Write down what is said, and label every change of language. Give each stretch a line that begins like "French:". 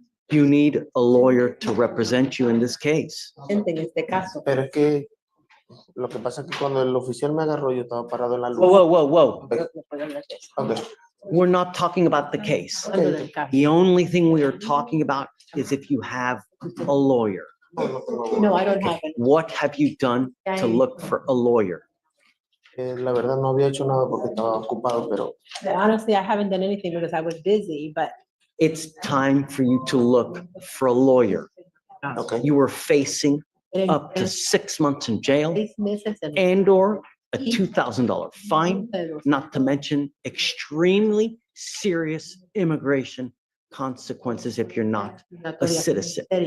English: You need a lawyer to represent you in this case.
Spanish: Gente, en este caso. Pero es que lo que pasa es que cuando el oficial me agarró, yo estaba parado en la luz.
English: Whoa, whoa, whoa, whoa. Okay. We're not talking about the case. The only thing we are talking about is if you have a lawyer. No, I don't have it. What have you done to look for a lawyer?
Spanish: La verdad no había hecho nada porque estaba ocupado, pero
English: Honestly, I haven't done anything because I was busy, but It's time for you to look for a lawyer. okay. You are facing up to 6 months in jail and or a $2,000 fine, not to mention extremely serious immigration consequences if you're not a citizen.